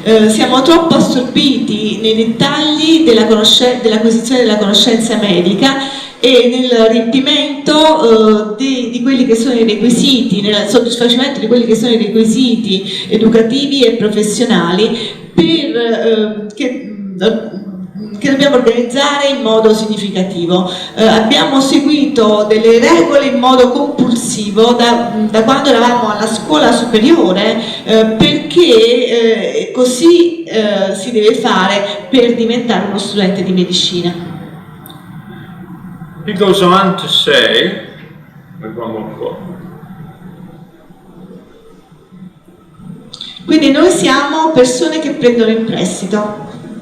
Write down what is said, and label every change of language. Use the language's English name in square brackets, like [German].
[Italian] Siamo troppo assorbiti nei dettagli dell'acquisizione della conoscenza medica e nel riempimento di quelli che sono i requisiti, nel soddisfacimento di quelli che sono i requisiti educativi e professionali che dobbiamo organizzare in modo significativo. Abbiamo seguito delle regole in modo compulsivo da quando eravamo alla scuola superiore, perché così si deve fare per diventare uno studente di medicina. [English] He goes on to say, with one more quote, [Italian] quindi noi siamo persone che prendono in prestito.